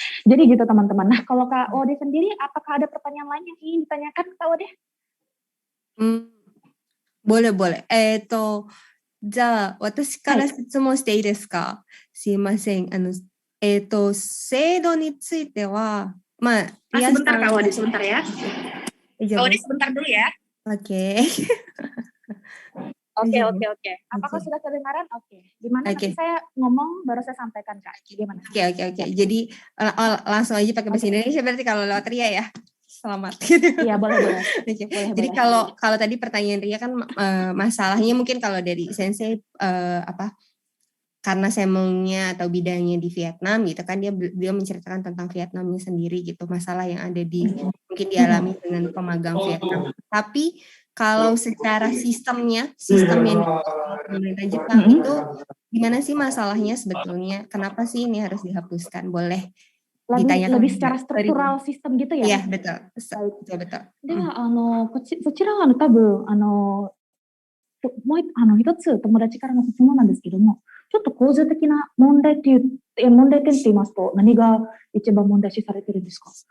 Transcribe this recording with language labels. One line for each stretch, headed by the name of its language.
Indonesian: Jadi gitu teman-teman. Nah kalau Kak Ode sendiri, apakah ada pertanyaan lain yang ingin ditanyakan Kak Ode? boleh.
Japanese: じゃあ、私から質問していいですか？はい、すいません。制度については、
Indonesian: sebentar Kak Ode, sebentar ya. Kak Ode sebentar dulu ya. Oke. Oke. Apakah sudah kedengaran? Oke. Gimana nanti saya ngomong baru saya sampaikan Kak. Gimana? Oke. Jadi langsung aja pakai bahasa Indonesia berarti kalau lewat Ria ya. Selamat. Iya boleh. Jadi kalau tadi pertanyaan Ria kan masalahnya mungkin kalau dari Sensei karena semongnya atau bidangnya di Vietnam gitu kan, dia menceritakan tentang Vietnamnya sendiri gitu, masalah yang ada mungkin dialami dengan pemagang Vietnam. Tapi kalau secara sistem yang pemerintah Jepang itu gimana sih masalahnya sebetulnya? Kenapa sih ini harus dihapuskan? Boleh ditanyakan lebih secara struktural sistem gitu ya? Iya, betul. Betul.
Japanese: ではそちらは多分もう一つ友達からの質問なんですけども、ちょっと構造的な問題点って言いますと何が一番問題視されてるんですか？